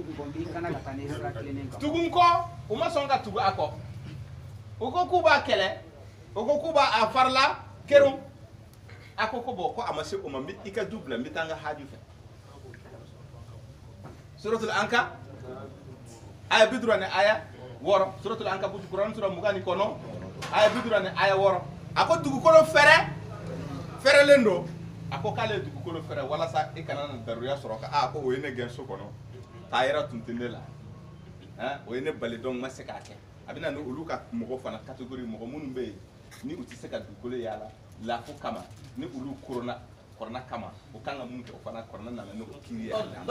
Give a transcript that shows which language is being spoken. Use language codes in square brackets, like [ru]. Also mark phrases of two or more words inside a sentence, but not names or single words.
[bm] tugun kɔ u ma sɔn ka tugu a kɔ u ko k'u b'a kɛlɛ u ko k'u b'a farila kɛru a ko bon ko a ma se o ma n bɛ i ka du bila n bɛ taa n ka haji fɛ suratul Anka aya 50 aya 6 suratul Ankabut Quran sura 29 aya 50 aya 6 a ko dugukolo fɛrɛlen don a ko k'ale ye dugukolo fɛrɛ walasa i kana na daruya sɔrɔ ka ko o ye ne gɛn so kɔnɔ taayira tun tɛ ne la o ye ne bali donc n ma se k'a kɛ a bɛ na ni olu ka mɔgɔ fana catégorie mɔgɔ minnu bɛ yen ni u tɛ se ka dugukolo yaala lafo kama ni olu kɔrɔna kama o kan ka mun kɛ o fana kɔrɔna nana n'o kiiri ye